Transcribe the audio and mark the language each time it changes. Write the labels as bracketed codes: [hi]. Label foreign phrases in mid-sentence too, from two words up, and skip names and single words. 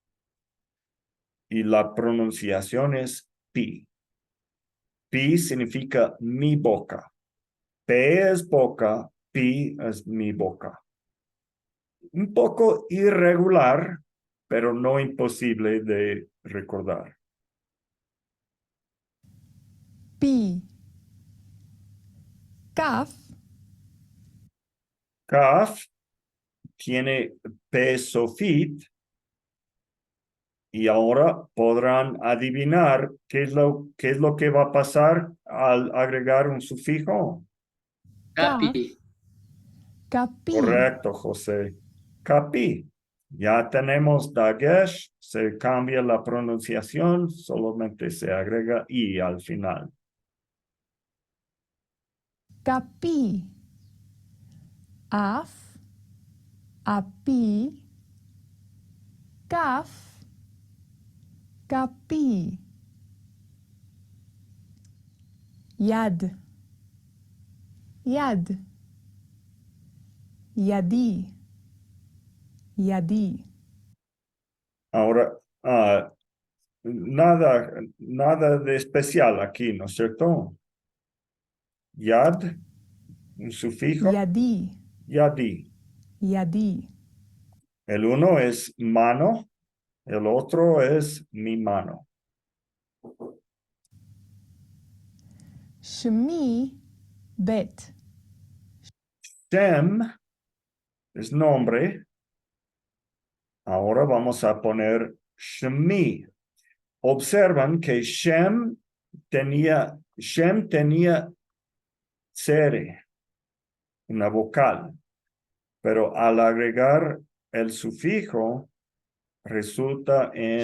[es] Y la pronunciación es pi. Pi significa mi boca. P es boca, pi es mi boca. Un poco irregular, pero no imposible de recordar. Pi. Kaf. Kaf tiene P sofit y ahora podrán adivinar qué es lo que va a pasar al agregar un sufijo. Capi. Capi. Correcto, José. Capi. Ya tenemos Dagesh, se cambia la pronunciación, solamente se agrega I al final. Capi. Af. Api. Kaf. Capi. Yad. Yad. Yadi. Yadi. Ahora, nada de especial aquí, ¿no es cierto? Yad, un sufijo. Yadi. Yadi. Yadi. El uno es mano, el otro es mi mano. Shmi. Bet. Shem es nombre. Ahora vamos a poner Shemi. Observan que Shem tenía tsere, una vocal, pero al agregar el sufijo resulta en